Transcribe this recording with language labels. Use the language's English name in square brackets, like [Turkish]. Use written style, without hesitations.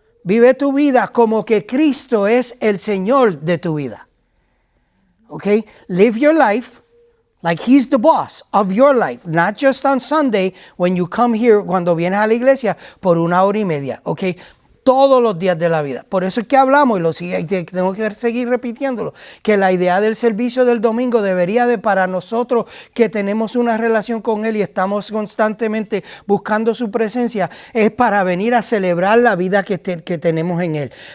[Spanish] Vive tu vida como que Cristo es el Señor de tu vida. [English] Okay? Live your life like He's the boss of your life. Not just on Sunday when you come here, [Spanish] cuando vienes a la iglesia por 1 hora y media. Okay? Todos los días de la vida. Por eso es que hablamos, y tengo que seguir repitiéndolo, que la idea del servicio del domingo debería de, para nosotros que tenemos una relación con Él y estamos constantemente buscando su presencia, es para venir a celebrar la vida que tenemos en Él.